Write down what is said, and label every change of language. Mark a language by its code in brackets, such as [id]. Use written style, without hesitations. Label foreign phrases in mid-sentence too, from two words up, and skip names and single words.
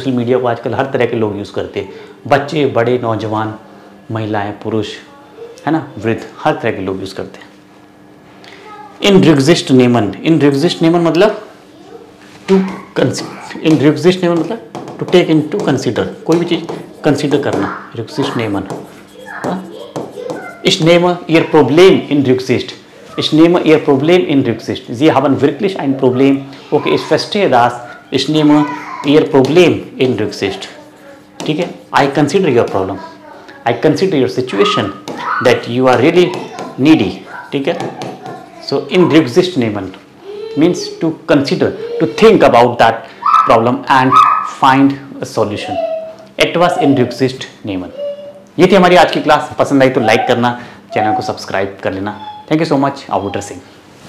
[hi] सोशल मीडिया को आजकल हर तरह के लोग यूज़ करते हैं, बच्चे, बड़े, नौजवान, महिलाएं, पुरुष, है ना, वृद्ध, हर तरह के लोग यूज़ करते हैं। [de] in Rücksicht nehmen, in Rücksicht nehmen मतलब टू in Rücksicht nehmen मतलब [en] to take in to consider, [hi] कोई भी चीज़ कंसिडर करना। [de] Rücksicht nehmen, ich nehme ihr Problem in Rücksicht. Ich nehme ihr Problem in Rücksicht. Sie haben wirklich ein Problem. Okay, ich verstehe das. Ich nehme ihr Problem in Rücksicht. [hi] ठीक है? [en] I consider your problem. I consider your situation that you are really needy. [hi] ठीक है? [en] So [de] in Rücksicht nehmen [en] means to consider, to think about that problem and find a solution. [de] Etwas in Rücksicht nehmen. [hi] ये थी हमारी आज की क्लास। पसंद आई तो लाइक करना, चैनल को सब्सक्राइब कर लेना। [en] thank you so much. आउटर सिंह।